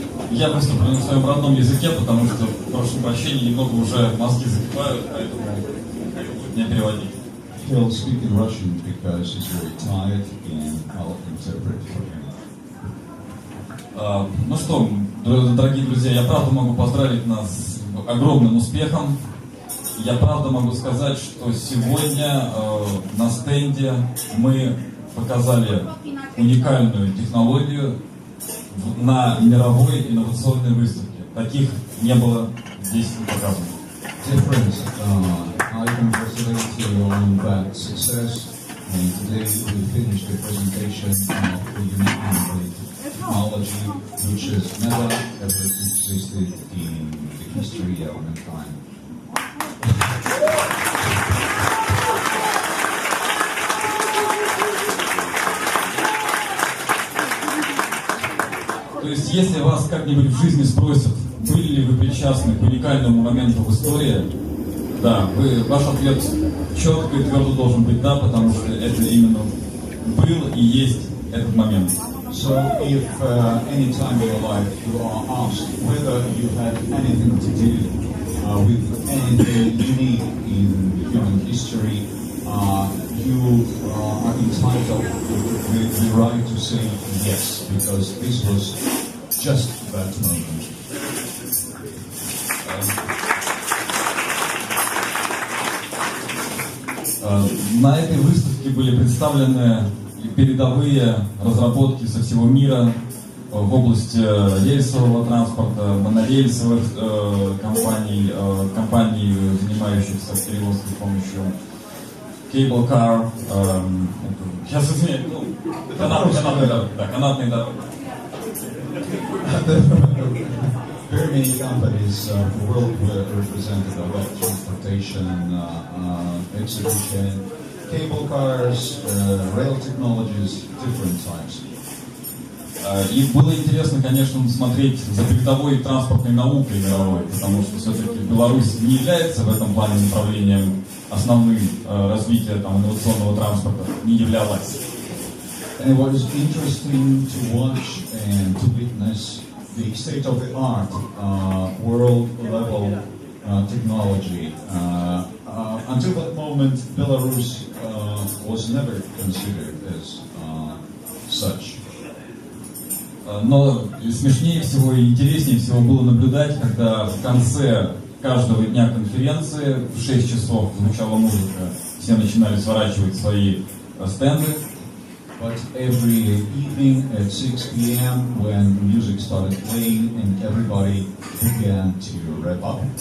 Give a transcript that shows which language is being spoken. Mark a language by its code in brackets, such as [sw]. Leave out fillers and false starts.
[ru] Я выступлю на своем родном языке, потому что, прошу прощения, немного уже мозги закипают, поэтому не переводить. [en] He'll speak in Russian because he's very tired and I'll interpret for him. [ru] Ну что, дорогие друзья, я правда могу поздравить нас с огромным успехом. Я правда могу сказать, что сегодня на стенде мы показали уникальную технологию на мировой инновационной выставке. Таких не было здесь показано. [en] Dear friends, I congratulate you on that success. And today we finished the presentation of the unique innovative technology which has never ever existed in the history of mankind. [ru] То есть, если вас как-нибудь в жизни спросят, были ли вы причастны к уникальному моменту в истории, да, ваш ответ четко и твердо должен быть да, потому что это именно был и есть этот момент. [en] So, if any time in your life you are asked whether you had anything to do with anything unique in human history, you are entitled with the right to say yes, because this was just that moment. [ru] На этой выставке были представлены передовые разработки со всего мира в области рельсового транспорта, монорельсовых компаний, занимающихся перевозкой с помощью cable car, сейчас извиняюсь, канатные дороги. [en] Very many companies who will represent the web transportation exhibition, cable cars, rail technologies, different types. [ru] И было интересно, конечно, смотреть за передовой транспортной наукой мировой, потому что все-таки Беларусь не является в этом плане направлением основным развития инновационного транспорта, не являлась. [en] And it was interesting to watch and to witness the state-of-the-art world-level technology. Until that moment, Belarus was never considered as such. [ru] Но смешнее всего и интереснее всего было наблюдать, когда в конце каждого дня конференции в 6 часов звучала музыка, все начинали сворачивать свои стенды. [en] But every evening at 6 p.m. when music started playing and everybody began to wrap up.